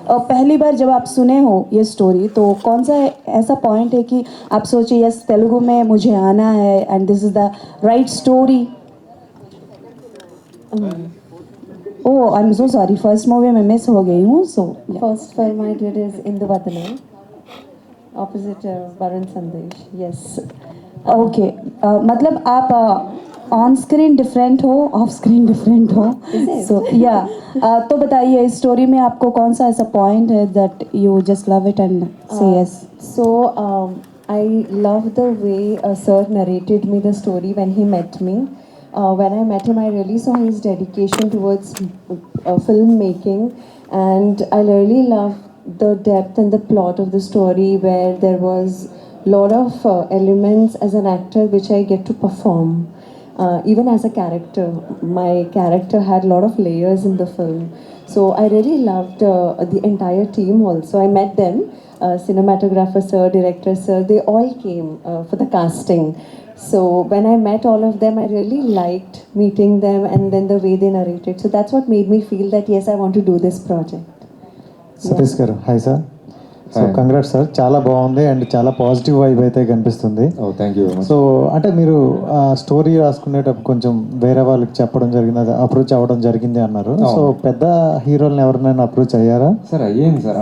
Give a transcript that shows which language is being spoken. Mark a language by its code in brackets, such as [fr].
[hi] पहली बार जब आप सुने हो ये स्टोरी तो कौन सा ऐसा पॉइंट है कि आप सोचे यस तेलुगु में मुझे आना है [en] And this is the right story? Oh I am so sorry, [hi] first movie में मिस हो गई हूँ. So [en] First film I did is Induvadane, opposite Varun Sandesh. Yes. [hi] Okay, मतलब आप ऑन स्क्रीन डिफरेंट हो, ऑफ स्क्रीन डिफरेंट हो. सो या तो बताइए इस स्टोरी में आपको कौन सा ऐसा पॉइंट है [en] That you just love it and say yes? So I love the way sir narrated me the story when he met me. When I met him, I really saw his dedication towards filmmaking, and I really love the depth and the plot of the story, where there was lot of elements as an actor which I get to perform. Even as a character, my character had a lot of layers in the film. So I really loved the entire team also. I met them, cinematographer sir, director sir, they all came for the casting. So when I met all of them, I really liked meeting them and then the way they narrated. So that's what made me feel that yes, I want to do this project. [te] Satish గారు, hi sir. So congrats sir, చాలా బాగుంది and చాలా positive vibe అయితే కనిపిస్తుంది. Thank you. So అంటే మీరు story రాసుకునేటప్పుడు కొంచెం వేరే వాళ్ళకి చెప్పడం జరిగింది, అది అప్రోచ్ అవ్వడం జరిగింది అన్నారు. సో పెద్ద హీరోలను ఎవరినైనా అప్రోచ్ అయ్యారా? సార్ అయ్యింది సార్.